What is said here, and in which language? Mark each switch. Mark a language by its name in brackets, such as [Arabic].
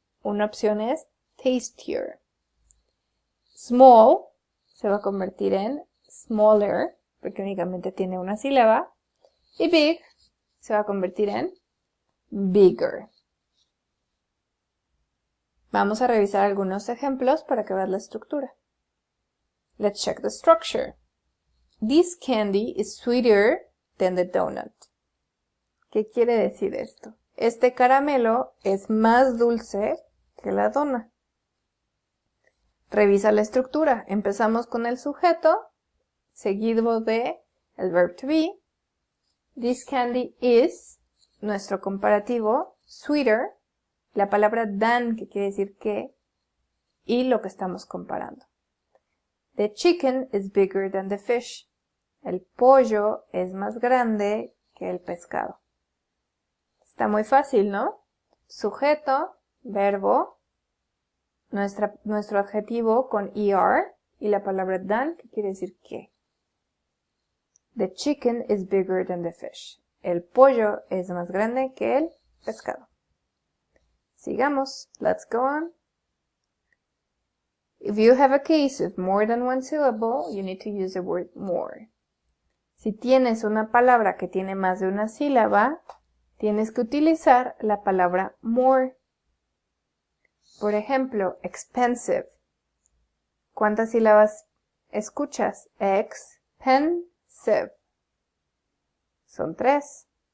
[Spanish] Una opción es tastier. Small se va a convertir en smaller, porque únicamente tiene una sílaba. Y big se va a convertir en bigger. Vamos a revisar algunos ejemplos para que veas la estructura. [English] Let's check the structure. This candy is sweeter than the donut. [Spanish] ¿Qué quiere decir esto? Este caramelo es más dulce que la dona. Revisa la estructura. Empezamos con el sujeto, seguido de el verb to be. [English] This candy is, [Spanish] nuestro comparativo, sweeter, la palabra than, que quiere decir que, y lo que estamos comparando. [English] The chicken is bigger than the fish. [Spanish] El pollo es más grande que el pescado. Está muy fácil, ¿no? Sujeto, verbo, nuestro adjetivo con ER y la palabra than, que quiere decir que. [English] The chicken is bigger than the fish. [Spanish] El pollo es más grande que el pescado. Sigamos. [English] Let's go on. If you have a case of more than one syllable, you need to use the word more. [Spanish] Si tienes una palabra que tiene más de una sílaba, tienes que utilizar la palabra more. Por ejemplo, expensive. ¿Cuántas sílabas escuchas? Expensive. Son 3.